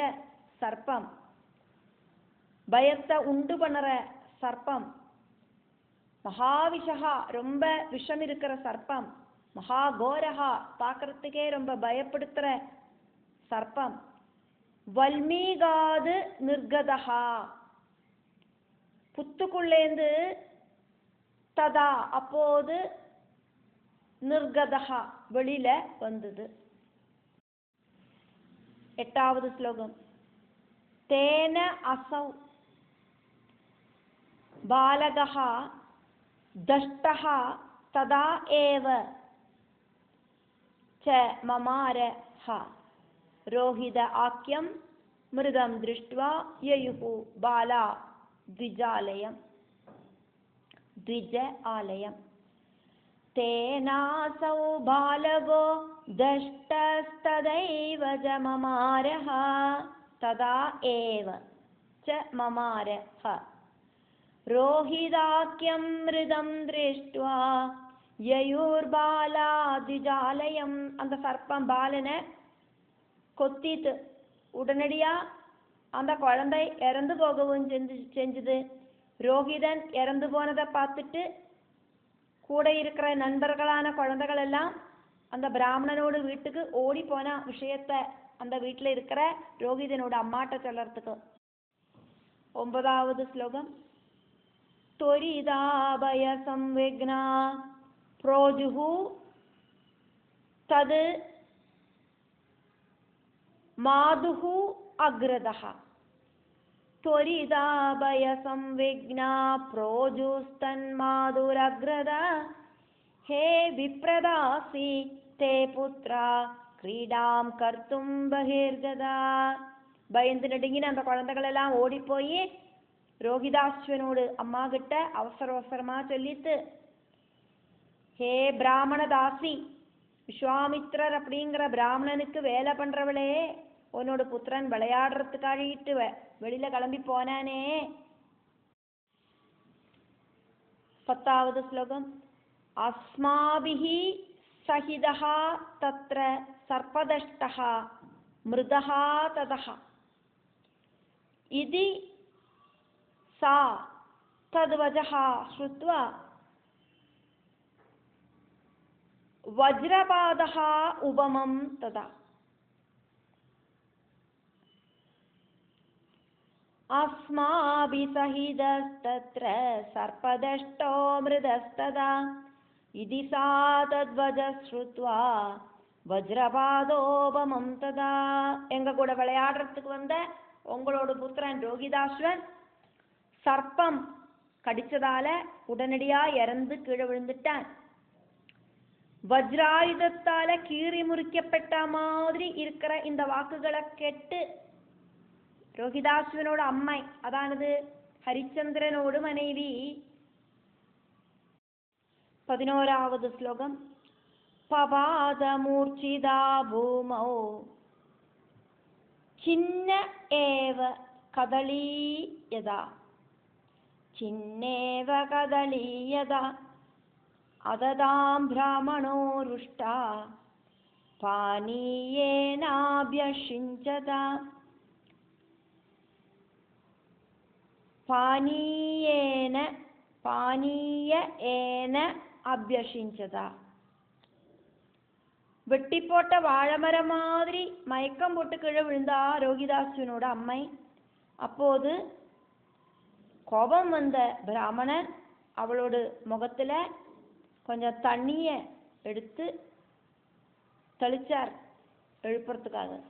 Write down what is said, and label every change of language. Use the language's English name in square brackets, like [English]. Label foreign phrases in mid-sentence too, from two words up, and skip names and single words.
[Tamil] சர்ப்பம், பயத்தை உண்டு பண்ணுற சர்ப்பம், மகாவிஷகா ரொம்ப விஷம் இருக்கிற சர்ப்பம், மகாகோரகா பார்க்கறதுக்கே ரொம்ப பயப்படுத்துற சர்ப்பம், [Sanskrit] वल्मीकात् निर्गतः [Tamil] புத்துக்குள்ளேந்து ததா அப்போது நிர்கதஹா வெளியில வந்தது. [Sanskrit] 8வது ஸ்லோகம். तेन असौ बालकः दष्टः तदा एव च ममार ह रोहित आख्यं मृदं दृष्ट्वा ययुः बाला द्विज आलयम् तेनासौ बालगो दष्टस्तदैव च ममारः तदा एव च ममारः रोहिताख्यं मृदं दृष्ट्वा ययुर्बाला द्विजालयम् [Tamil] அந்த சர்ப்பம் பாலனை கொத்திட்டு உடனடியா அந்த குழந்தை இறந்து போகவும் செஞ்சது. ரோஹிதன் இறந்து போனதை பார்த்துட்டு கூட இருக்கிற நண்பர்களான குழந்தைகள் எல்லாம் அந்த பிராமணனோட வீட்டுக்கு ஓடி போன விஷயத்தை அந்த வீட்டில் இருக்கிற ரோஹிதனோட அம்மாட்ட சொல்லறதுக்கு. 9வது ஸ்லோகம். [Sanskrit] त्वरिदाभय संविघ्ना प्रोजुः तद् माधुः अग्रदः त्वरिदाभय संविघ्ना प्रोजुस्तन्माधुरग्रद हे विप्रदासि ते पुत्रा क्रीडां कर्तुं बहिर्गदा. [Tamil] பயந்து நடுங்கின அந்த குழந்தைகள் எல்லாம் ஓடி போய் ரோகிதாஸ்வனோடு அம்மா கிட்ட அவசரமா சொல்லிட்டு, ஹே பிராமணதாசி, விஸ்வாமித்ரர் அப்படிங்கிற பிராமணனுக்கு வேலை பண்றவளே, உன்னோட புத்திரன் விளையாடுறதுக்காகிட்டு வெளியில கிளம்பி போனானே. 10வது ஸ்லோகம். [Sanskrit] अस्माभिः सहितः तत्र सर्पदष्टः मृतः ततः इति सा तद्वजः श्रुत्वा वज्रपादः उपमं तदा अस्माभिसहितस्तत्र सर्पदष्टो मृदस्तदा इति सा तद्वजः श्रुत्वा वज्रपादोपमं तदा. [Tamil] எங்க கூட விளையாடுறதுக்கு வந்த உங்களோட புத்திரன் ரோகிதாஸ்வன் சர்ப்பம் கடிச்சதால உடனடியா இறந்து கீழே விழுந்துட்டான். வஜ்ராயுதத்தால கீறி முறிக்கப்பட்ட மாதிரி இருக்கிற இந்த வாக்குகளை கேட்டு ரோகிதாஸ்வனோட அம்மை, அதானது ஹரிச்சந்திரனோடு மனைவி. 11வது ஸ்லோகம். [Sanskrit] पपात मूर्छिता भूमौ छिन्न एव कदलीयथा चिन्नेव कदलीयदा अददां ब्राह्मणो रुष्टा पानीयेनाभ्यषिञ्चता पानीयेन अभ्यषिञ्चता. [Tamil] வெட்டிப்போட்ட வாழைமரம் மாதிரி மயக்கம் போட்டு கீழே விழுந்தா ரோகிதாஸ்வனோட அம்மை. அப்போது கோபம் வந்த பிராமணன் அவளோட முகத்துல கொஞ்சம் தண்ணிய எடுத்து தெளிச்சார் எழுப்புறதுக்காக.